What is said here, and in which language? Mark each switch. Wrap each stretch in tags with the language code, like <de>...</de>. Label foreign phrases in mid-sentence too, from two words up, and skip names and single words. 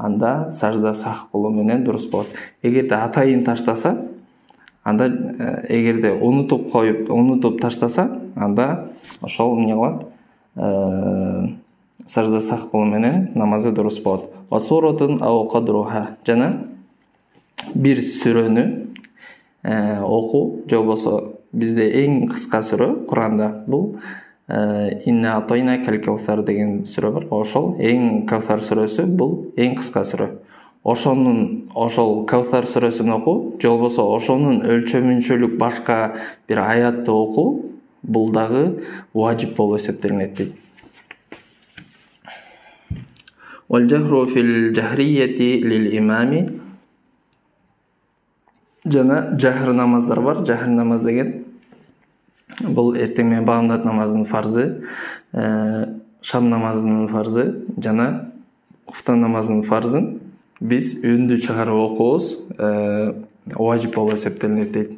<ky>анда сажда сах кылуу менен дурус болот. Эгерде атайын таштаса, анда эгерде унутуп таштаса, анда ошол эмне кылат? Сажда сах кылуу менен намазы дурус болот.</ky> <ar>وسورة أو قدرها,</ar> <ky>жана бир сүрөнү окуу, же болбосо бизде эң кыска сүрө Куранда бул</ky> <ar>إنا أعطيناك الكوثر</ar> <ky>деген сүрө бар. Ошол эң Каусар сүрөсү бул эң кыска сүрө. Ошол Каусар сүрөсүн окуу, же болбосо ошонун өлчөмүнчөлүк башка бир аятты окуу бул дагы важип болуп эсептелинет дейт.</ky> <ar>والجهر في الجهرية للإمام,</ar> <ky>жана жахр намаздар бар. Жахр намаз деген бул эртең менен баамдат намазынын фарзы, шам намазынын фарзы жана куфтан намазынын фарзын биз үндү чыгарып окуубуз важип болуп эсептелинет дейт.</ky>